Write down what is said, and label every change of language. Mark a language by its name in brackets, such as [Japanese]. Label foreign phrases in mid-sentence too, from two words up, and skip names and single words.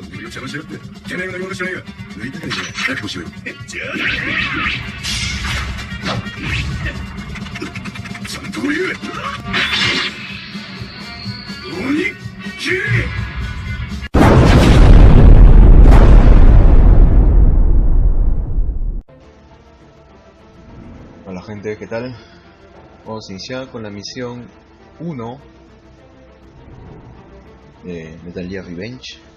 [Japanese] 邪魔しやがって。てめえが何者知らねえが。抜いてねえじゃん。覚悟しろよ。じゃあ。ちゃんと言え。鬼切れ。 [Spanish] Hola gente, ¿qué tal? Vamos a iniciar con la misión 1 de Metal Gear Revenge.